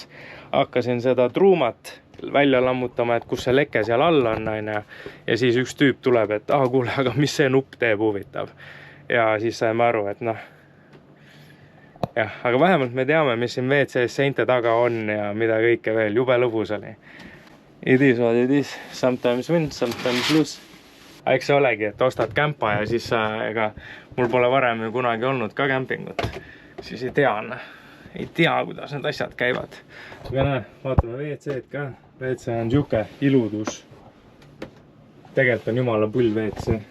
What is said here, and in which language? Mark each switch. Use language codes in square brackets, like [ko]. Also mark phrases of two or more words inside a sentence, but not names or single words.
[et] Hakkasin seda truumat välja lammutama, et kus see leke seal all on. Ja siis üks tüüp tuleb, et kuule, aga mis see nupp teeb huvitav. Ja siis saime aru, et jah, aga vähemalt me teame, mis siin WC-s seinte taga on ja mida kõike veel, jube lõbus oli. [en] It is what it is, sometimes win, sometimes lose. [et] Eks see olegi, et ostad kämpa ja siis ega mul pole varem ju kunagi olnud ka kämpingut. Siis ei tea, kuidas need asjad käivad. Aga näe, vaatame WC-d ka. WC on siuke iludus. Tegelikult on jumala pull WC.